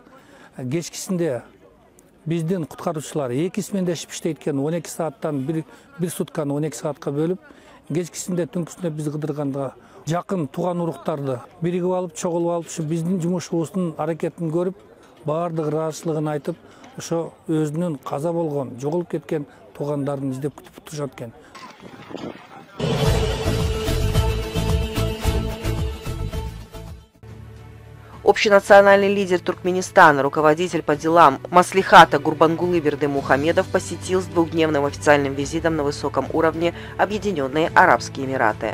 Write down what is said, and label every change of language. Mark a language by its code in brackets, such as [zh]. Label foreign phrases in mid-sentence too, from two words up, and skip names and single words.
[ky] Кечкисинде биздин куткаруучулар 2 смендешип иштейт экен, 12 сааттан бир сутканы 12 саатка бөлүп, кечкисинде түнкүсүндө биз кыдырганда жакын тууган уруктарды биригип алып, чогулуп алып, ушу биздин жумушубуздун аракетин көрүп, баардык ыраазычылыгын айтып, ошо өзүнүн каза болгон, жоголуп кеткен туугандарын издеп күтүп турушат экен. [ru] Общенациональный лидер Туркменистана, руководитель по делам Маслихата Гурбангулы Бердымухамедов посетил с двухдневным официальным визитом на высоком уровне Объединенные Арабские Эмираты.